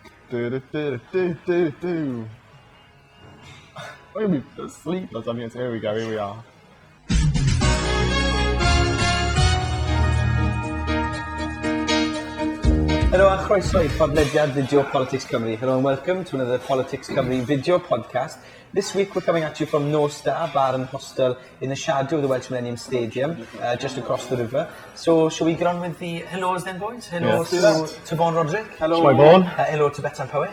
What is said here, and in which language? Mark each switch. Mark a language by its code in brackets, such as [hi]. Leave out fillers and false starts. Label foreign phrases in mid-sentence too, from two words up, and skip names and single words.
[en] I'm going to be asleep or something. Here we are. [cy] Helo a chroeso I podlediad Video Politics Cymru. [en] Hello and welcome to another Politics Cymru video podcast. This week we're coming at you from No Star Bar and Hostel in the shadow of the Welsh Millennium Stadium, just across the river. So shall we get on with the hellos then, boys? Hello to Vaughan Roderick. Hello. Hi, Vaughan. Hello to Bethan Powys.